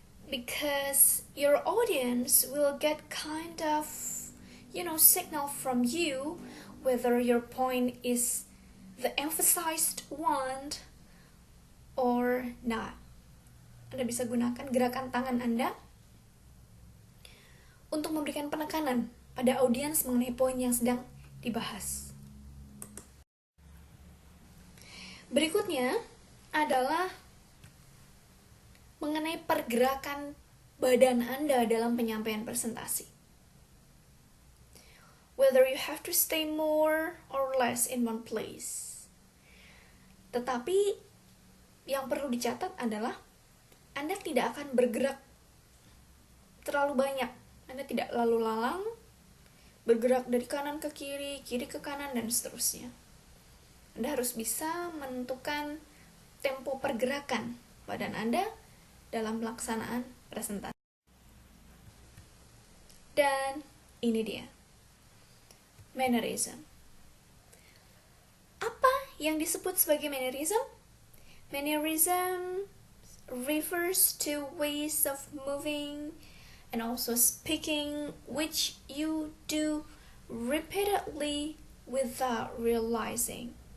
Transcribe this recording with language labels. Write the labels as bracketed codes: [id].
[en] because your audience will get kind of signal from you whether your point is the emphasized one or not. [id] Anda bisa gunakan gerakan tangan Anda untuk memberikan penekanan pada audiens mengenai poin yang sedang dibahas. Berikutnya adalah mengenai pergerakan badan Anda dalam penyampaian presentasi. [en] Whether you have to stay more or less in one place. [id] Tetapi yang perlu dicatat adalah Anda tidak akan bergerak terlalu banyak. Anda tidak lalu lalang, bergerak dari kanan ke kiri, kiri ke kanan, dan seterusnya. Anda harus bisa menentukan tempo pergerakan badan Anda dalam pelaksanaan presentasi. Dan ini dia, mannerism. Apa yang disebut sebagai mannerism? [en] Mannerism refers to ways of moving and also speaking which you do repeatedly without realizing.